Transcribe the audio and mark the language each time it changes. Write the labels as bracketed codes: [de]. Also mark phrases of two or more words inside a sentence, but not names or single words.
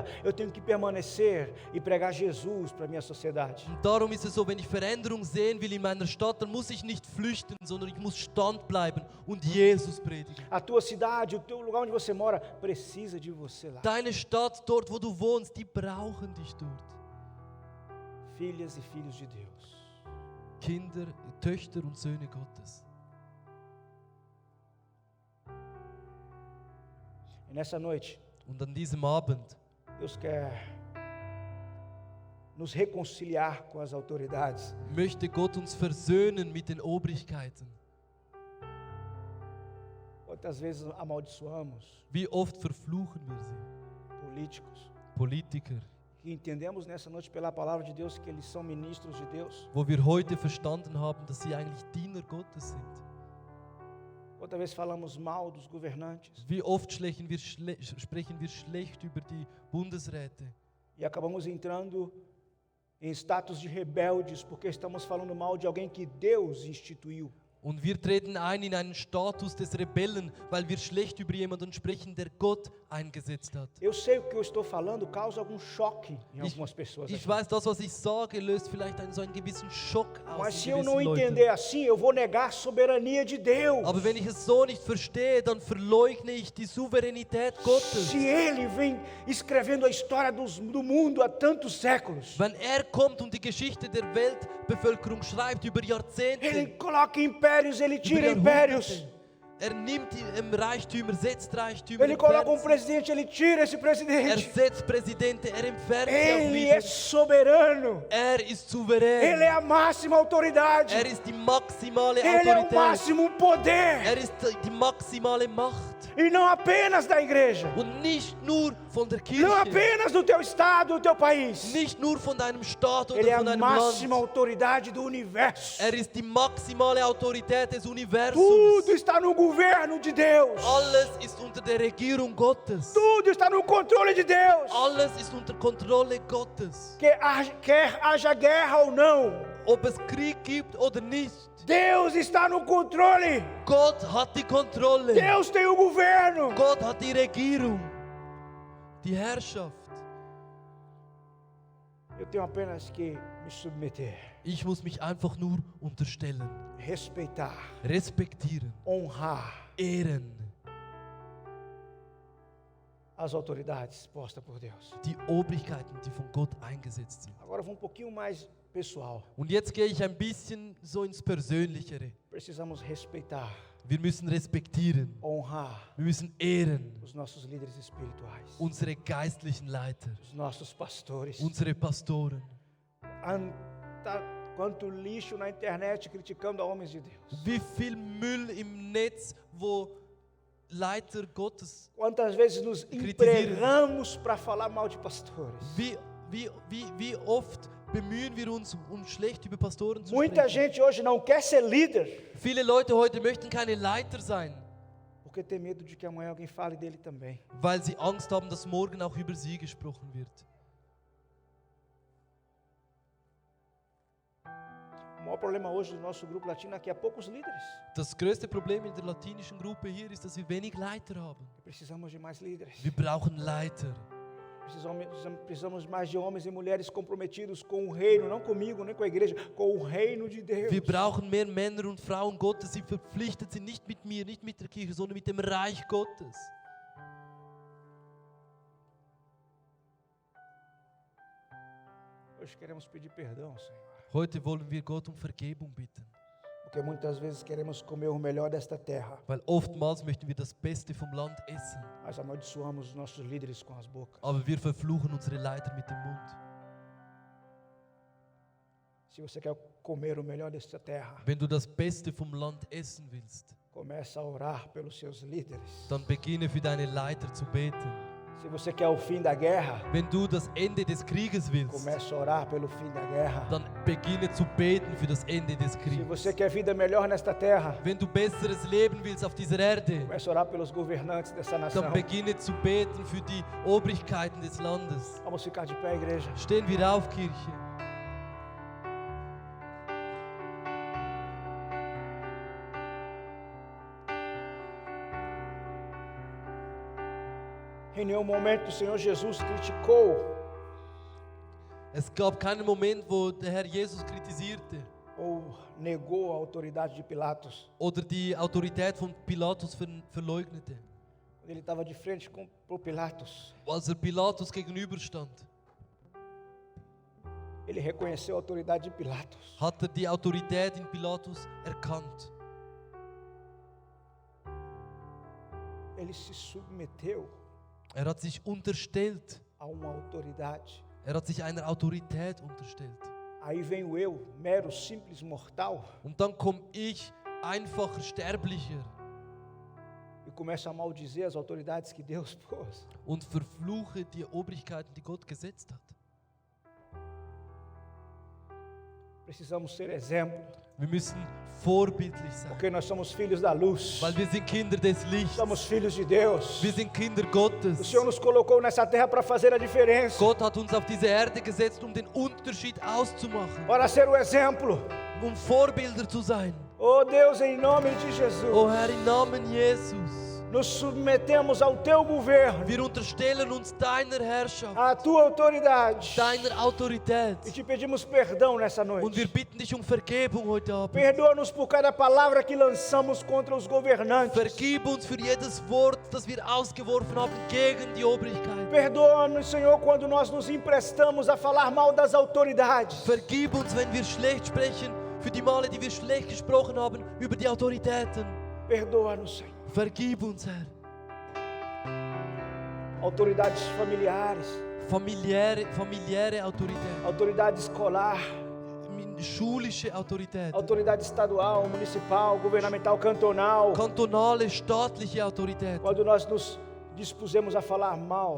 [pt] Eu tenho que permanecer e pregar Jesus para a minha sociedade. [de] Und darum ist es so, wenn ich Veränderung sehen will in meiner Stadt, dann muss ich nicht flüchten, sondern ich muss standbleiben und Jesus predigen. [pt] A tua cidade, o teu lugar onde você mora, precisa de você lá. [de] Deine Stadt, dort wo du wohnst, die brauchen dich dort. [pt] Filhas e filhos de Deus. [de] Kinder, Töchter und Söhne Gottes. [pt] E nessa noite, [de] Und an diesem Abend [pt] Deus quer nos reconciliar com as autoridades. [de] möchte Gott uns versöhnen mit den Obrigkeiten. [pt] Quantas vezes amaldiçoamos [de] Wie oft verfluchen wir sie? [pt] políticos [de] Politiker, [pt] que entendemos nessa noite pela palavra de Deus que eles são ministros de Deus. [de] wo wir heute verstanden haben, dass sie eigentlich Diener Gottes sind. [pt] Quantas vezes falamos mal dos governantes [de] Wie oft sprechen wir schlecht über die Bundesräte [pt] e acabamos entrando em status de rebeldes porque estamos falando mal de alguém que Deus instituiu. [de] und wir treten ein in einen Status des Rebellen, weil wir schlecht über jemanden sprechen, der Gott eingesetzt hat. [pt] Eu sei o que eu estou falando causa algum choque em algumas pessoas. [de] Ich [pt] aqui. [de] weiß, das, was ich sage, löst vielleicht so einen gewissen Schock aus [pt] Mas [de] in [pt] se eu [de] gewissen [pt] não [de] Leuten. [pt] entender assim, eu vou negar a soberania de Deus. [de] Aber wenn ich es so nicht verstehe, dann verleugne ich die Souveränität Gottes. [pt] Se Ele vem escrevendo a história do mundo há tantos séculos, [de] Wenn kommt und die Geschichte der Weltbevölkerung schreibt über [pt] Ele [de] Jahrzehnte, [pt] coloca impérios, Ele [de] über [pt] tira impérios. [de] Jahrhunderte, nimmt Reichtümer, setzt Reichtümer, [pt] Ele coloca [de] entfernt sie. [pt] presidente, Ele tira esse presidente. [de] Setzt Präsidenten, entfernt sie auch [pt] Ele é [de] wieder. [pt] soberano. [de] Ist souverän. [pt] Ele é a máxima autoridade. [de] Ist die maximale [pt] Ele é o [de] Autorität. [pt] máximo poder. [de] Ist die maximale Macht. [pt] E não apenas da igreja. [de] Und nicht nur von der Kirche. [pt] Não apenas do teu estado, do teu país. [de] Nicht nur von deinem Staat oder [pt] Ele é [de] von [pt] a [de] deinem [pt] máxima [de] Land. [pt] autoridade do universo. [de] Ist die maximale Autorität des Universums. [pt] Tudo está no governo de Deus. [de] Alles ist unter der Regierung Gottes. [pt] Tudo está no controle de Deus. [de] Alles ist unter Kontrolle Gottes. [pt] Quer haja guerra ou não, [de] Ob es Krieg gibt oder nicht. [pt] Deus está no controle. [de] Gott hat die Kontrolle. [pt] Deus tem o governo. [de] Gott hat die Regierung. Die Herrschaft. [pt] Eu tenho apenas que me submeter, [de] Ich muss mich einfach nur unterstellen. [pt] respeitar, [de] Respektieren. [pt] honrar [de] Ehren. [pt] as autoridades postas por Deus. [de] Die Obrigkeiten, die von Gott eingesetzt sind. [pt] Agora vou um pouquinho mais pessoal. [de] Und jetzt gehe ich ein bisschen so ins Persönlichere. [pt] Precisamos respeitar, [de] Wir müssen respektieren. [pt] honrar [de] Wir müssen ehren. [pt] os nossos líderes espirituais, [de] Unsere geistlichen Leiter. [pt] os nossos pastores. [de] Unsere Pastoren. [pt] Quanto lixo na internet criticando homens de Deus. [de] Wie viel Müll im Netz, wo Leiter Gottes. [pt] Quantas vezes nos empregamos para falar mal de pastores. [de] Wie oft bemühen wir uns, schlecht über Pastoren zu [pt] Muita [de] sprechen. [pt] gente hoje não quer ser líder [de] Viele Leute heute möchten keine Leiter sein, [pt] porque tem medo de que amanhã alguém fale dele também. [de] weil sie Angst haben, dass morgen auch über sie gesprochen wird. [pt] O maior maior problema hoje do nosso grupo latino é que há poucos líderes. [de] Das größte Problem in der latinischen Gruppe hier ist, dass wir wenig Leiter haben. [pt] Precisamos de mais líderes. [de] Wir brauchen Leiter. [pt] Precisamos mais de homens e mulheres comprometidos com o reino, não comigo, nem com a igreja, com o reino de Deus. [de] Wir brauchen mehr Männer und Frauen Gottes, die verpflichtet sind, nicht mit mir, nicht mit der Kirche, sondern mit dem Reich Gottes. [pt] Hoje queremos pedir perdão, Senhor, [de] Heute wollen wir Gott um Vergebung bitten, [pt] porque muitas vezes queremos comer o melhor desta terra, [de] weil oftmals möchten wir das Beste vom Land essen, [pt] mas amaldiçoamos os nossos líderes com as bocas. [de] aber wir verfluchen unsere Leiter mit dem Mund. [pt] Se você quer comer o melhor desta terra, [de] Wenn du das Beste vom Land essen willst, [pt] comece a orar pelos seus líderes. [de] dann beginne für deine Leiter zu beten. [pt] Se você quer o fim da guerra, [de] Wenn du das Ende des Krieges willst, [pt] comece a orar pelo fim da guerra. [de] dann beginne zu beten für das Ende des [pt] Se [de] Krieges. [pt] você quer vida melhor nesta terra, [de] Wenn du besseres Leben willst auf dieser Erde, [pt] comece a orar pelos governantes dessa nação. [de] dann beginne zu beten für die Obrigkeiten des Landes. [pt] Vamos ficar de pé, igreja. [de] Stehen wir auf, Kirche. [pt] Em nenhum momento o Senhor Jesus criticou [de] Es gab keinen Moment, wo der Herr Jesus kritisierte [pt] ou negou a autoridade de Pilatos. [de] oder die Autorität von Pilatus verleugnete. [pt] Quando ele estava de frente com o Pilatos, [de] Als Pilatus gegenüberstand, [pt] ele reconheceu a autoridade de Pilatos. [de] hat die Autorität in Pilatus erkannt. [pt] Ele se submeteu [de] Hat sich unterstellt. [pt] a uma autoridade. [de] Hat sich einer Autorität unterstellt. [pt] Aí venho eu, mero, simples mortal, [de] Und dann komme ich, einfacher Sterblicher, [pt] e começo a maldizer as autoridades que Deus pôs. [de] und verfluche die Obrigkeiten, die Gott gesetzt hat. [pt] Precisamos ser exemplo, [de] Wir müssen vorbildlich sein, [pt] porque nós somos filhos da luz. [de] weil wir sind Kinder des Lichts. [pt] Somos filhos de Deus. [de] Wir sind Kinder [pt] O [de] Gottes. [pt] Senhor nos colocou nessa terra para fazer a diferença, [de] Gott hat uns auf diese Erde gesetzt, um den Unterschied auszumachen, [pt] para ser o exemplo. [de] um Vorbilder zu sein. [pt] Oh Deus, em nome de Jesus, [de] Oh Herr, im Namen Jesus, [pt] nos submetemos ao Teu governo, [de] wir unterstellen uns deiner Herrschaft, [pt] à Tua autoridade, [de] deiner Autorität. [pt] e te pedimos perdão nessa [de] Und [pt] noite. [de] wir bitten dich um Vergebung heute Abend. [pt] Perdoa-nos por cada palavra que lançamos contra os governantes. [de] Vergib uns für jedes Wort, das wir ausgeworfen haben gegen die Obrigkeit. [pt] Perdoa-nos, Senhor, quando nós nos emprestamos a falar mal das autoridades. [de] Vergib uns, wenn wir schlecht sprechen, für die Male, die wir schlecht gesprochen haben über die Autoritäten. [pt] Perdoa-nos, Senhor. [de] Vergib uns, Herr. [pt] Autoridades familiares, [de] Familiäre Autorität, [pt] autoridade escolar, [de] schulische Autorität, [pt] autoridade estadual, municipal, governamental, [de] cantonal. kantonale, staatliche Autorität. [pt] Quando nós nos dispusemos a falar mal,